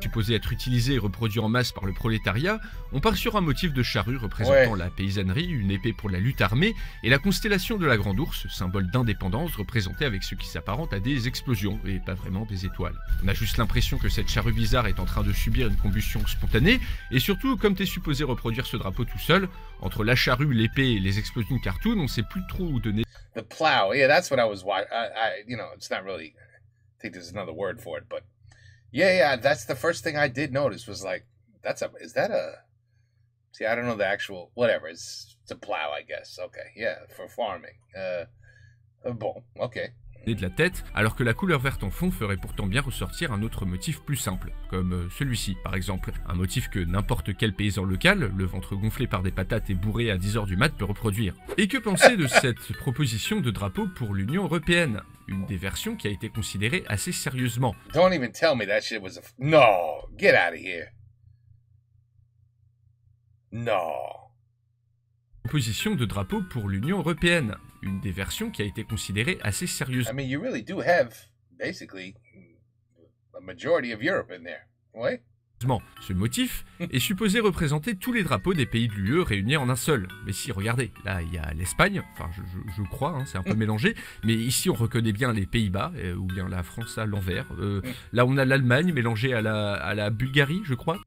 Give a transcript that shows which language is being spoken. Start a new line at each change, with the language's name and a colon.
French: supposé être utilisé et reproduit en masse par le prolétariat, on part sur un motif de charrue représentant la paysannerie, une épée pour la lutte armée et la constellation de la Grande Ourse, symbole d'indépendance représenté avec ce qui s'apparente à des explosions et pas vraiment des étoiles. On a juste l'impression que cette charrue bizarre est en train de subir une combustion spontanée et surtout comme t'es supposé reproduire ce drapeau tout seul, entre la charrue, l'épée et les explosions de cartoon, on sait plus trop où donner.
English: The plow, yeah, that's what I was watching. It's not really. I think there's another word for it, but yeah, that's the first thing I did notice was like, is that a? See, I don't know the actual whatever. It's a plow, I guess. Okay, yeah, for farming. Bon, okay.
French: De la tête, alors que la couleur verte en fond ferait pourtant bien ressortir un autre motif plus simple, comme celui-ci par exemple, un motif que n'importe quel paysan local, le ventre gonflé par des patates et bourré à 10h du mat peut reproduire. Et que penser de cette proposition de drapeau pour l'Union Européenne? Une des versions qui a été considérée assez sérieusement.
English: Don't even tell me that shit was No, get out of here. No.
French: Proposition de drapeau pour l'Union Européenne, une des versions qui a été considérée assez sérieusement.
English: I mean, you really do have, basically, a majority of Europe in there, right?
French: Ce motif est supposé représenter tous les drapeaux des pays de l'UE réunis en un seul. Mais si, regardez, là il y a l'Espagne, enfin je crois, c'est un peu mélangé, mais ici on reconnaît bien les Pays-Bas, ou bien la France à l'envers. Là on a l'Allemagne mélangée à la Bulgarie, je crois.